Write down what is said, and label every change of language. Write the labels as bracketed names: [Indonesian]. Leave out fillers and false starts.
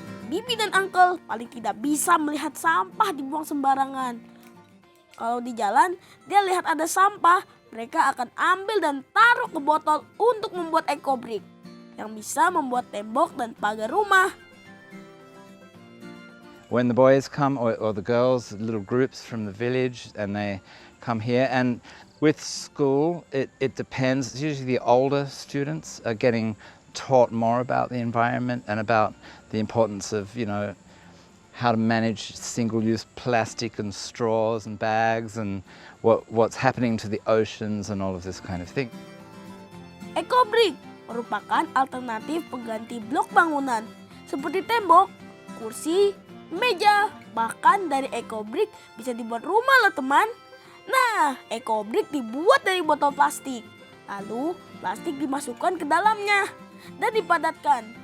[Indonesian] Bibi dan Uncle paling tidak bisa melihat sampah dibuang sembarangan. Kalau di jalan dia lihat ada sampah, mereka akan ambil dan taruh ke botol untuk membuat ekobrik yang bisa membuat tembok dan pagar rumah. [English] When the boys come, or the girls, little groups from the village, and they come here, and with school, it depends. It's usually the older students are getting taught more about the environment and about the importance of, how to manage single-use plastic and straws and bags and what's happening to the oceans and all of this kind of thing. [Indonesian] Ekobrik merupakan alternatif pengganti blok bangunan seperti tembok, kursi, meja, bahkan dari ekobrik bisa dibuat rumah loh teman. Nah, ekobrik dibuat dari botol plastik. Lalu plastik dimasukkan ke dalamnya dan dipadatkan.